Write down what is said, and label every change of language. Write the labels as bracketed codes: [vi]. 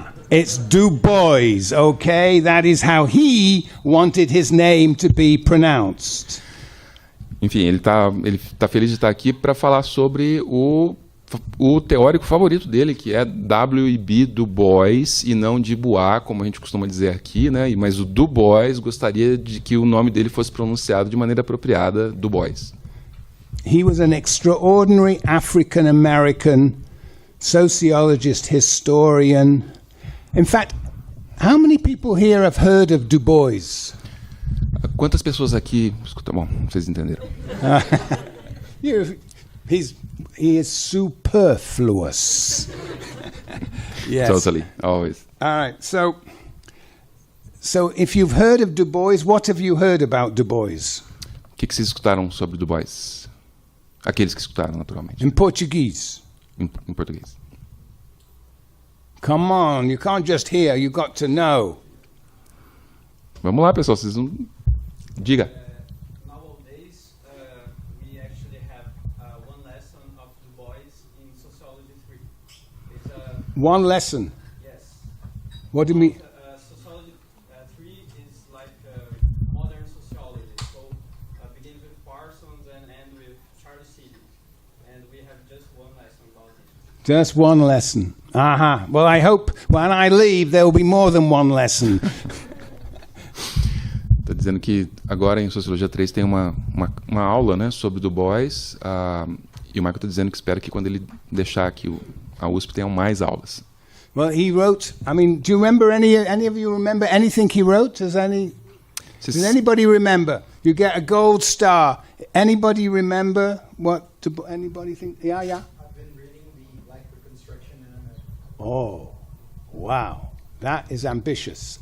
[en] It's Du Bois, okay? That is how he wanted his name to be pronounced. [pt] Enfim, ele tá feliz de estar aqui para falar sobre o teórico favorito dele, que é W.E.B Du Bois, e não de Bois, como a gente costuma dizer aqui, né? Mas o Du Bois gostaria de que o nome dele fosse pronunciado de maneira apropriada, Du Bois. [en] He was an extraordinary African-American sociologist, historian. In fact, how many people here have heard of Du Bois? [pt] Quantas pessoas aqui... Escuta, bom, vocês entenderam. [en] He is superfluous. Yes. Totally, always. All right, so if you've heard of Du Bois, what have you heard about Du Bois? [pt] O que vocês escutaram sobre Du Bois? Aqueles que escutaram, naturalmente. [en] In Portuguese. [pt] Em português. [en] Come on, you can't just hear, you got to know. [pt] Vamos lá, pessoal, vocês não... Diga. [en] Nowadays, we actually have one lesson of Du Bois in Sociology 3. It's One lesson. yes. What do you mean? Sociology 3 is like modern sociology. So begins with Parsons and ends with Charles Seeley. And we have just one lesson about it. Just one lesson. Well, I hope when I leave there will be more than one lesson. [pt] Está dizendo que agora em Sociologia 3 tem uma aula, né, sobre Du Bois, e o Michael está dizendo que espera que quando ele deixar aqui a USP tenham mais aulas. [en] Well, he wrote, I mean, do you remember any of you remember anything he wrote? Does anybody remember? You get a gold star. Anybody remember anybody think? Yeah. I've been reading the Black Reconstruction in America. Oh, wow. That is ambitious.